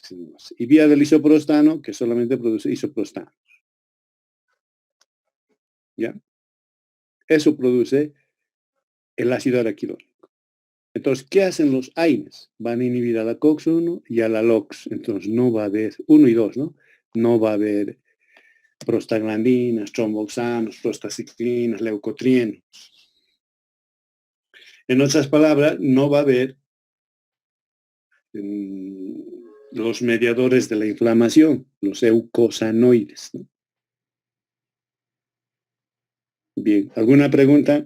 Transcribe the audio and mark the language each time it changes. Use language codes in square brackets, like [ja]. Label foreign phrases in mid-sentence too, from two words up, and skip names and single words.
[es] Y vía del isoprostano, que solamente produce isoprostano. ¿Ya? Eso produce el ácido araquidónico. Entonces, ¿qué hacen los AINES? Van a inhibir a la COX-1 y a la LOX. Entonces, no va a haber, 1 y 2, ¿no? No va a haber prostaglandinas, tromboxanos, prostaciclinas, leucotrienos. En otras palabras, no va a haber los mediadores de la inflamación, los eucosanoides, ¿no? Bien, ¿alguna pregunta?